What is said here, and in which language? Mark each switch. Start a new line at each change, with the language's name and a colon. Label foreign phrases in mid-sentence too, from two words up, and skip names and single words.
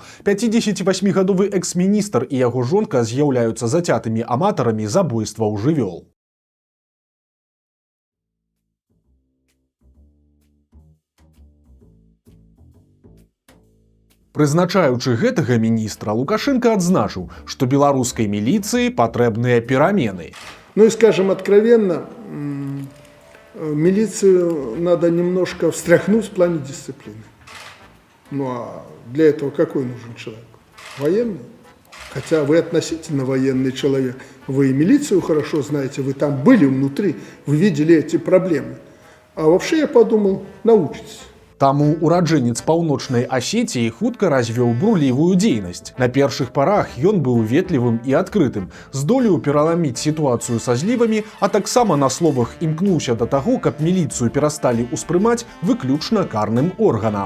Belarusian: 58-гадовы экс-міністр і яго жонка з'яўляюцца зацятымі аматарамі забойстваў жывёл. Прызначаючы гэтага міністра, Лукашенко адзначыў, што беларускай міліцыі патрэбныя перамены.
Russian: Ну и скажем откровенно, милицию надо немножко встряхнуть в плане дисциплины. Ну а для этого какой нужен человек? Военный? Хотя вы относительно военный человек. Вы и милицию хорошо знаете, вы там были внутри, вы видели эти проблемы. А вообще я подумал, научитесь.
Belarusian: Таму ураджэнец паўночнай Асетіі хутка развёў бурлівую дзейнасць. На першых парах ён быў ветлівым і адкрытым, здолеў пераламіць сітуацыю са злівамі, а таксама на словах імкнуўся да таго, каб міліцыю перасталі ўспрымаць выключна карным органам.